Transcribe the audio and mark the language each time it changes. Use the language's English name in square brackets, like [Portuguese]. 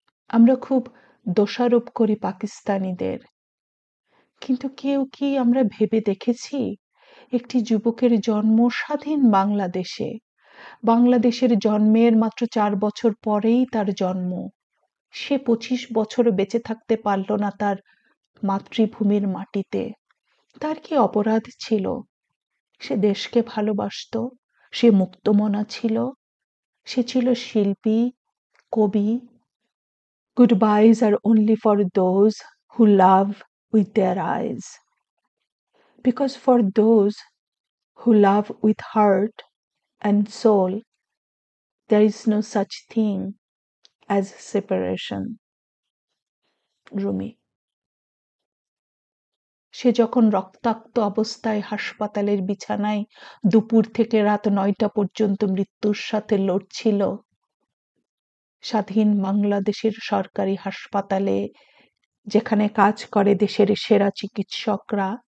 [Bangla] আমরা খুব দোষারোপ করি পাকিস্তানিদের, কিন্তু কেউ কি আমরা ভেবে দেখেছি একটি যুবকের জন্ম স্বাধীন বাংলাদেশে, বাংলাদেশের জন্মের মাত্র 4 বছর পরেই তার জন্ম, সে 25 বছর বেঁচে থাকতে পারল না তার মাতৃভূমির মাটিতে। তার কি অপরাধ ছিল? সে দেশকে ভালোবাসতো, সে মুক্তমনা ছিল, সে ছিল শিল্পী, কবি। [English] Goodbyes are only for those who love with their eyes. Because for those who love with heart and soul, there is no such thing as separation. [Bangla] Rumi. সে যখন রক্তাক্ত অবস্থায় হাসপাতালের বিছানায় দুপুর থেকে রাত 9টা পর্যন্ত মৃত্যুর সাথে লড়ছিল, স্বাধীন বাংলাদেশের সরকারি হাসপাতালে যেখানে কাজ করে দেশের সেরা চিকিৎসকরা,